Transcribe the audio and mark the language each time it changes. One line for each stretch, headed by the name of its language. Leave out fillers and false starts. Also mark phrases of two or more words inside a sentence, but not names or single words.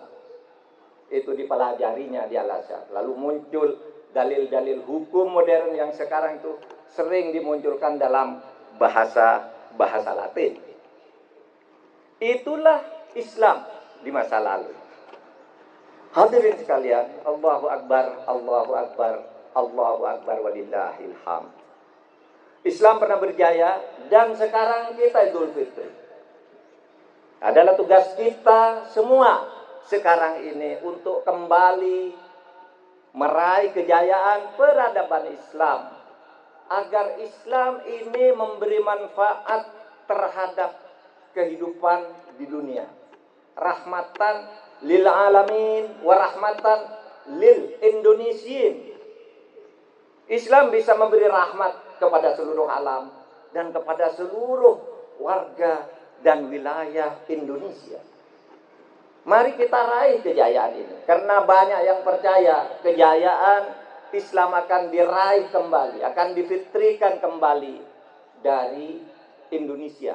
Indonesian: Itu dipelajarinya di Al-Azhar. Lalu muncul dalil-dalil hukum modern yang sekarang itu sering dimunculkan dalam bahasa Latin. Itulah Islam di masa lalu. Hadirin sekalian,
Arabic: الله أكبر، الله أكبر، الله أكبر ولله الحمد.
Indonesian: Islam pernah berjaya dan sekarang kita Idul Fitri. Adalah tugas kita semua sekarang ini untuk kembali meraih kejayaan peradaban Islam, agar Islam ini memberi manfaat terhadap kehidupan di dunia.
Arabic: رحمة للعالمين ورحمة للإندونيسيين.
Indonesian: Islam bisa memberi rahmat kepada seluruh alam dan kepada seluruh warga dan wilayah Indonesia. Mari kita raih kejayaan ini, karena banyak yang percaya kejayaan Islam akan diraih kembali, akan difitrikan kembali dari Indonesia.